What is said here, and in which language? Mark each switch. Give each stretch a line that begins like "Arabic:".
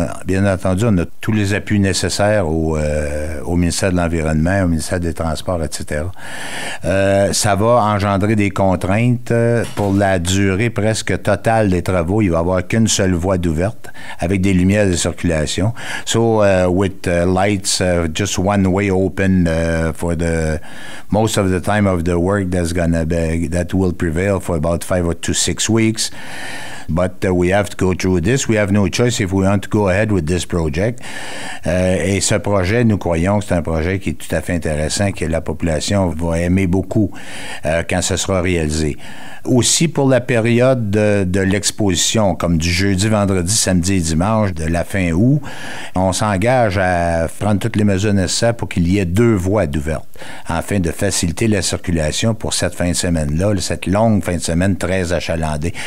French: Bien entendu, on a tous les appuis nécessaires au ministère de l'Environnement, au ministère des Transports, etc. Ça va engendrer des contraintes pour la durée presque totale des travaux. Il va y avoir qu'une seule voie d'ouverte avec des lumières de circulation.
English: So, with lights, just one way open for the most of the time of the work that will prevail for about 5 to 6 weeks. But we have to go through this. We have no choice if we want to go ahead with this project.
French: Et ce projet, nous croyons que c'est un projet qui est tout à fait intéressant, que la population va aimer beaucoup quand ce sera réalisé. Aussi pour la période de l'exposition, comme du jeudi, vendredi, samedi et dimanche de la fin août, on s'engage à prendre toutes les mesures nécessaires pour qu'il y ait 2 voies d'ouvertes, afin de faciliter la circulation pour cette fin de semaine-là, cette longue fin de semaine très achalandée.